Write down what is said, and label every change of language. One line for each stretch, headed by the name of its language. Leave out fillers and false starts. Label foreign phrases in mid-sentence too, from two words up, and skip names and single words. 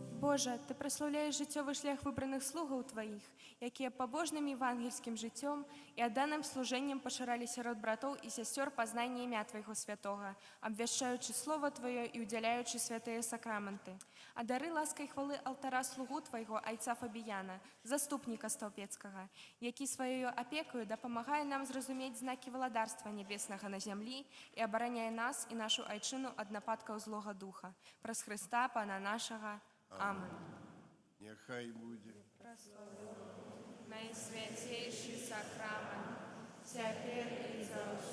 Ukrainian: Боже, Ти прославляєш життєвий шлях вибраних слугаў Твоїх, які побожним євангельським життям і отданим служенням поширали серед братов і сестер познання ім'я Твоєго святого, обвящаючи Слово Твоє і уділяючи святые сакраменти. А дари ласка і хвали алтара слугу Твоєго, айца Фабіяна, заступника Столпецького, який своєю опекою допомагає нам зрозуміти знаки владарства небесного на землі і обороняє нас і нашу айчину від нападків злого духа. Прос Христа, Пана нашого. Амен. Нехай буде. Найсвятейший сакрамент,
Russian: теперь и за